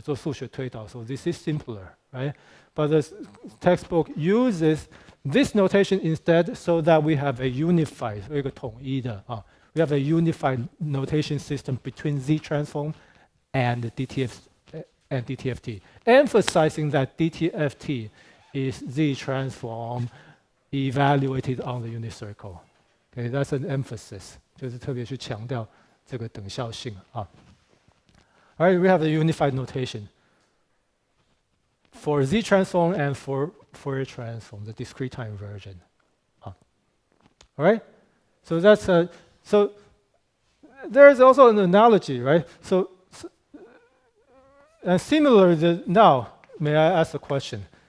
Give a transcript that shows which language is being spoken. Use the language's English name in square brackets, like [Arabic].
[Chinese] 做数学推导, [English] so this is simpler, right? But the textbook uses this notation instead, so that we have a unified, [Chinese] 一个统一的, [English] we have a unified notation system between Z transform and DTFT, emphasizing that DTFT is Z transform evaluated on the unit circle. Okay, that's an emphasis. [Chinese] 就是特别去强调这个等效性啊。 [English] All right, we have the unified notation for Z transform and for Fourier transform, the discrete time version. All right, so that's so there is also an analogy, right? So and similar now, may I ask a question?